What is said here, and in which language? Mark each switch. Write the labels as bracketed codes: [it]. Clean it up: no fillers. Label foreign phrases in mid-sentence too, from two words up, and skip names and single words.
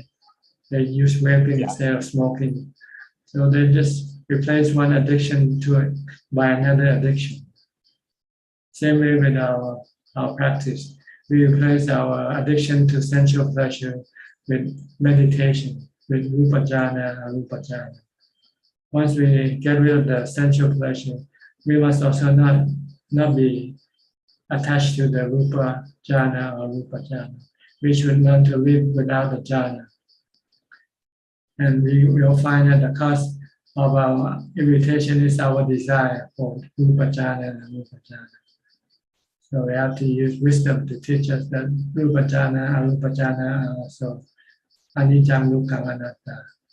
[en] They use vaping instead of smoking. So they just replace one addiction by another addiction. Same way with our practice. We replace our addiction to sensual pleasure with meditation, with [pi] rupa jhana, arupa jhana. [en] Once we get rid of the sensual pleasure, we must also not be attached to the [pi] rupa jhana [en] or [pi] rupa jhana. [en] We should learn to live without the jhana. And we will find that the cause of our irritation is our desire for [pi] rupa jhana [en] and [pi] arupa jhana. [en] So we have to use wisdom to teach us that [pi] rupa jhana, arupa jhana [en] are also [pi] anicca, dukkha, anatta.